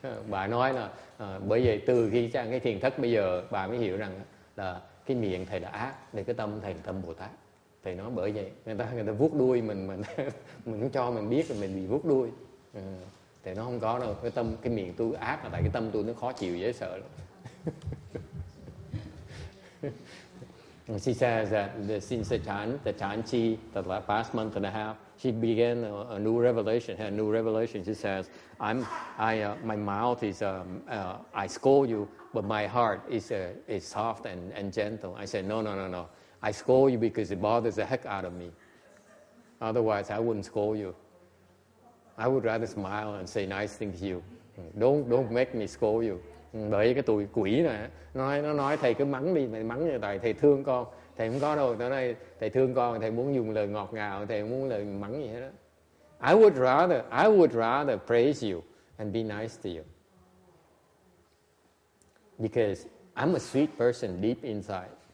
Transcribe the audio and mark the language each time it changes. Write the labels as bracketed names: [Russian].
[Vietnamese] Bà nói là bởi vậy từ khi sang cái thiền thất bây giờ bà mới hiểu rằng là cái miệng thầy là ác, để cái tâm thầy là tâm Bồ Tát. Thầy nói bởi vậy người ta vuốt đuôi mình không cho mình biết là mình bị vuốt đuôi. Thầy nó không có đâu, cái miệng tôi ác là tại cái tâm tôi nó khó chịu dễ sợ lắm. [English] She says that since the Chan Chi, the past month and a half, she began a new revelation. Had a new revelation. She says, my mouth is, I scold you, but my heart is soft and gentle. I said, no. I scold you because it bothers the heck out of me. Otherwise, I wouldn't scold you. I would rather smile and say nice things to you. Don't make me scold you. [Vietnamese] Bởi cái tụi quỷ này nó nói thầy cứ mắng đi, mày mắng như tại thầy thương con. Thầy không có đâu, nó nói thầy thương con, thầy muốn dùng lời ngọt ngào, thầy không muốn lời mắng gì hết đó. [English] I would rather praise you and be nice to you. Because I'm a sweet person deep inside.